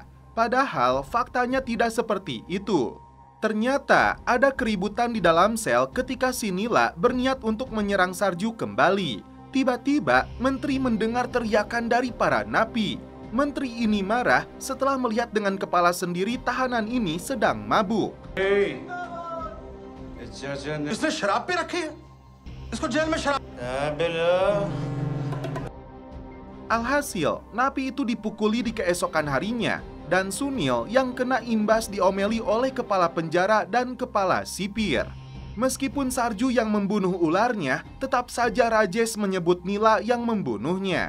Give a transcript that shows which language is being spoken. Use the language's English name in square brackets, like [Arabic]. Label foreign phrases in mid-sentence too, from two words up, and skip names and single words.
[Indonesian] Padahal faktanya tidak seperti itu. Ternyata ada keributan di dalam sel ketika si Nila berniat untuk menyerang Sarju kembali. Tiba-tiba Menteri mendengar teriakan dari para napi. Menteri ini marah setelah melihat dengan kepala sendiri tahanan ini sedang mabuk. Hey. [Hindi] इसने शराब पे रखी है इसको जेल में शराब [Indonesian] Alhasil, napi itu dipukuli di keesokan harinya dan Sunil yang kena imbas diomeli oleh kepala penjara dan kepala sipir. Meskipun Sarju yang membunuh ularnya, tetap saja Rajesh menyebut Nila yang membunuhnya.